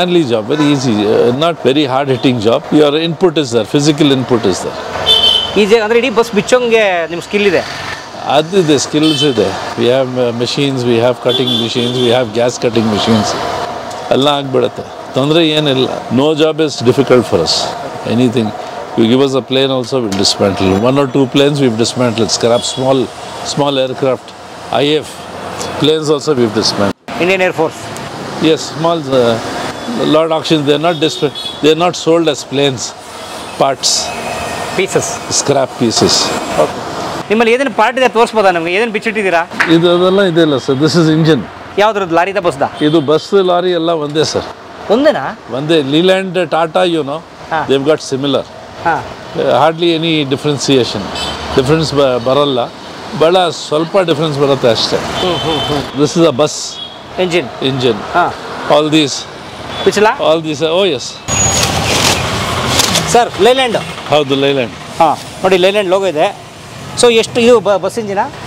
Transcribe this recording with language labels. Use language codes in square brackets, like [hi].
[en] Job, very easy, not very hard hitting job. Your input is there, physical input is there. [kn] Easy ಅಂದರೆ ಇಡೀ bus ಬಿಚ್ಚೋಂಗೆ ನಿಮ್ಮ skill ಇದೆ? ಅದಿದೆ, skills ಇದೆ. [en] We have machines, we have cutting machines, we have gas cutting machines. [kn] ಎಲ್ಲ ಆಗಿಬಿಡುತ್ತೆ, ತೊಂದರೆ ಏನಿಲ್ಲ. [en] No job is difficult for us. Anything you give us a plane also will dismantle. 1 or 2 planes we've dismantled. Scrap small aircraft, IF planes also we've dismantled. Indian Air Force. Yes, small lot auctions. They're not sold as planes, parts, scrap pieces. Okay. [kn] ನಿಮ್ಮಲ್ಲಿ ಏನೇನು part ಇದೆ ತೋರಿಸ್ಬೋದಾ ನಮಗೆ? ಏನೇನು ಬಿಚ್ಚಿಟ್ಟಿದ್ದೀರಾ? ಇದೆಲ್ಲ ಇದೆಯಲ್ಲ sir. [en] This is engine. [kn] ಯಾವ್ದ್ರದ್ದು? ಲಾರಿದ ಬಸ್ದ? ಇದು bus lorry ಎಲ್ಲ ಒಂದೇ ಸರ್. ಒಂದೇನಾ? ಒಂದೇ. [en] Leyland Tata they've got similar. Hardly any differentiation. [kn] Difference ಬರಲ್ಲ, ಬಹಳ ಸ್ವಲ್ಪ ಡಿಫ್ರೆನ್ಸ್ ಬರುತ್ತೆ ಅಷ್ಟೇ. [en] This is a bus engine. All these. Oh yes. [kn] Sir, Leyland. ಹೌದು, ಲೈಲ್ಯಾಂಡ್. ನೋಡಿ, ಲೈಲ್ಯಾಂಡ್ ಲೋಗೋ ಇದೆ. ಸೊ ಎಷ್ಟು ಇದು ಬಸ್ ಇಂಜಿನಾ?